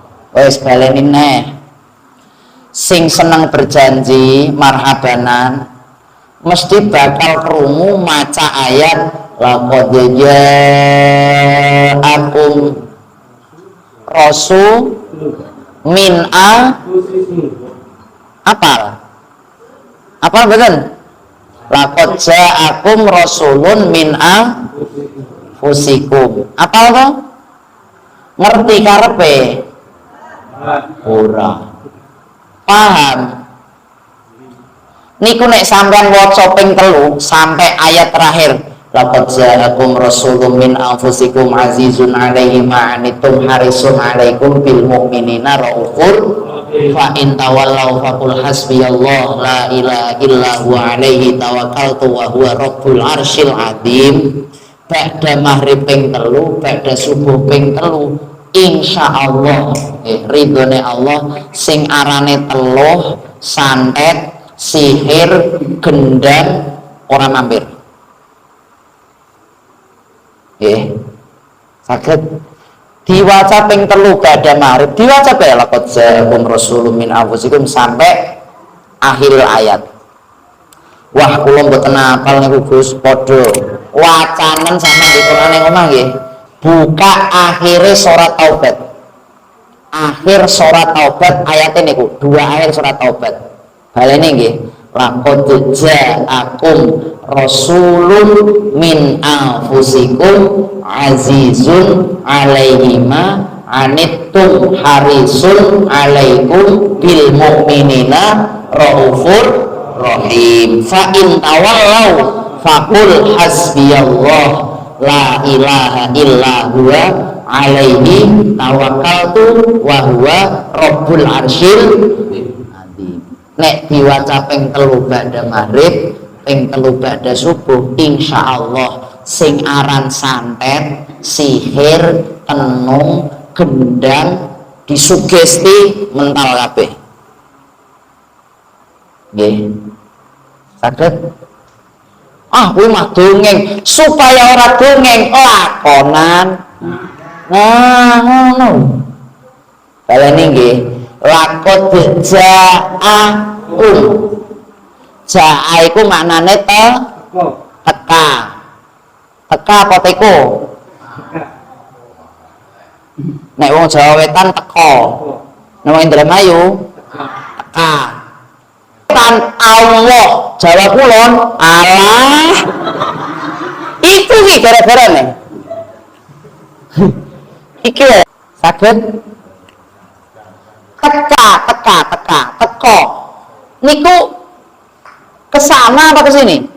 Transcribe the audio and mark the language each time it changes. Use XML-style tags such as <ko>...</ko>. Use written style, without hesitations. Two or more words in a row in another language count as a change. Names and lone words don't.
<jv>Wes baleni neh. Sing seneng berjanji marhabanan mesti bakal krungu maca ayat</jv> <ar>لقد جاءكم رسول من</ar> <jv>apal betul</jv> <ar>لقد جاءكم رسول من أنفسكم</ar> <jv>apal to ngerti karepe ora paham niku nek sampean waca ping 3 sampai ayat terakhir</jv> <ar>لقد جاءكم رسول من أنفسكم عزيز عليه ما عنتم حريص عليكم بالمؤمنين رءوف فإن تولوا فقل حسبي الله لا إله إلا هو عليه توكلت وهو رب العرش العظيم.</ar> <jv>Ba'da maghrib ping 3 ba'da subuh ping 3 insyaallah ridhone Allah sing arane teluh santet sihir gendang ora mampir saged diwaca ping 3 ba'da maghrib diwaca bae</jv> <ar>لقد جاءكم رسول من أنفسكم</ar> <jv>sampai akhir ayat. Wah kula mboten hafal niku Gus padha wacanen sama di Quran yang omah nggih. Buka akhirnya surat Taubat. Akhir surat Taubat ayatnya niku, 2 akhir surat Taubat. Balene nggih,</jv> <ar>لقد جاءكم رسول من أنفسكم عزيز عليه ما عنتم حريص عليكم بالمؤمنين رءوف رحيم. فإن تولوا فقل حسبي الله لا إله إلا هو عليه توكلت وهو رب العرش العظيم.</ar> <jv>Nek diwaca ping 3 ba'da maghrib, ping 3 ba'da subuh, insyaallah sing aran santet, sihir, tenung, gendang disugesti mental kabeh. Nggih. Saged kuwi mah dongeng supaya ora dongeng lakonan. Nah, ngono. Baleni nggih,</jv> <ar>لقد جاءكم.</ar> <jv>Ja'a iku maknane teka. Teka apa teko? Nek wong Jawa Wetan teko. Nek wong Indramayu teka. Allah Jawa Kulon alah itu ki gara-gara nih iki saged teko niku kesana apa kesini?</jv>